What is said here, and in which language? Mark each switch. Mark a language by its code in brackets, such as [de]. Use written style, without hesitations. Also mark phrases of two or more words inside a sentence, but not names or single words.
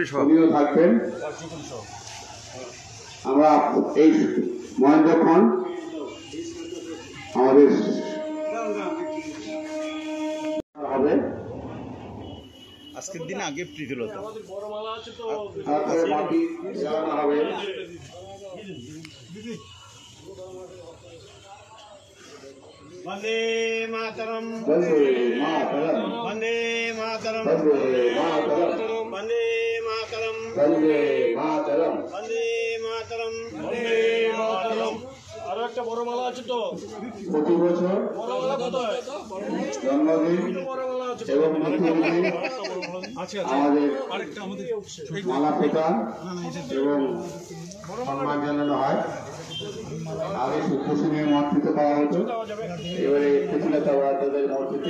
[bn] উনিও থাকবেন। আমরা এই মহেন্দ্রক্ষণ আমাদের হবে আজকের দিন আগে প্রীতিলতা তারপরে বাকি জানানো হবে। वंदे मातरम বন্দে মাতরম, वंदे मातरम বন্দে মাতরম, वंदे मातरम বন্দে মাতরম। वंदे मातरम वंदे मातरम। আরো একটা বড় মালা আছে তো, প্রতি বছর বড় মালা কোথায়? জন্মদিন বড় মালা আছে এবং মৃত্যুদিনে আমাদের মালা প্রদান এবং সম্মান জানানো হয়। আগে সুপ্রসেনের মূর্তিতে পাওয়া হতো, এবারে প্রতিলতা ওয়ার্ডের মূর্তিতে